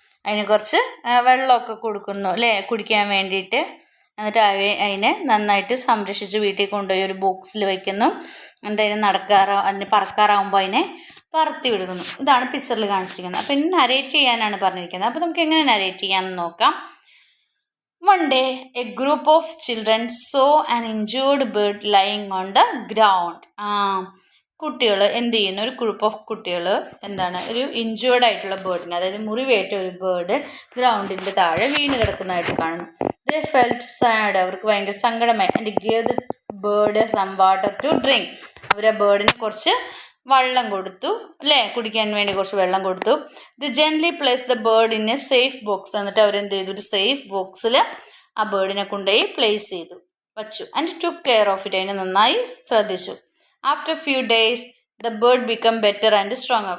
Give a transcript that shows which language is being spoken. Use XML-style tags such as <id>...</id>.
<ml>അതിന് കുറച്ച് വെള്ളമൊക്കെ കൊടുക്കുന്നു അല്ലേ, കുടിക്കാൻ വേണ്ടിയിട്ട്. എന്നിട്ട് അതിനെ നന്നായിട്ട് സംരക്ഷിച്ച് വീട്ടിൽ കൊണ്ടുപോയി ഒരു ബോക്സിൽ വയ്ക്കുന്നു. എന്നിട്ട് അതിന് പറക്കാറാവുമ്പോൾ അതിനെ പറത്തി വിടുന്നു. ഇതാണ് പിക്ചറിൽ കാണിച്ചിരിക്കുന്നത്. അപ്പം ഇനി നരേറ്റ് ചെയ്യാനാണ് പറഞ്ഞിരിക്കുന്നത്. അപ്പോൾ നമുക്ക് എങ്ങനെ നരേറ്റ് ചെയ്യാമെന്ന് നോക്കാം.</ml> <en>One day, a group of children saw an injured bird lying on the ground.</en> <ml>കുട്ടികൾ എന്ത് ചെയ്യുന്നു? ഒരു ഗ്രൂപ്പ് ഓഫ് കുട്ടികൾ എന്താണ്, ഒരു ഇഞ്ചേർഡ് ആയിട്ടുള്ള ബേർഡിനെ, അതായത് മുറിവേറ്റ ഒരു ബേർഡ് ഗ്രൗണ്ടിൻ്റെ താഴെ വീണ് കിടക്കുന്നതായിട്ട് കാണുന്നു.</ml> <en>They felt sad.</en> <ml>അവർക്ക് ഭയങ്കര സങ്കടമായി.</ml> <en>And gave the bird some water to drink.</en> <ml>അവർ ആ ബേർഡിന് കുറച്ച് വെള്ളം കൊടുത്തു അല്ലേ, കുടിക്കാൻ വേണ്ടി കുറച്ച് വെള്ളം കൊടുത്തു.</ml> <en>The gently place the bird in a safe box.</en> <ml>എന്നിട്ട് അവരെന്ത് ചെയ്തു? ഒരു സേഫ് ബോക്സിൽ ആ ബേർഡിനെ കൊണ്ടുപോയി പ്ലേസ് ചെയ്തു, വച്ചു.</ml> <en>And took care of it.</en> <ml>അതിനെ നന്നായി ശ്രദ്ധിച്ചു.</ml> <en>After few days the bird become better and strong.</en>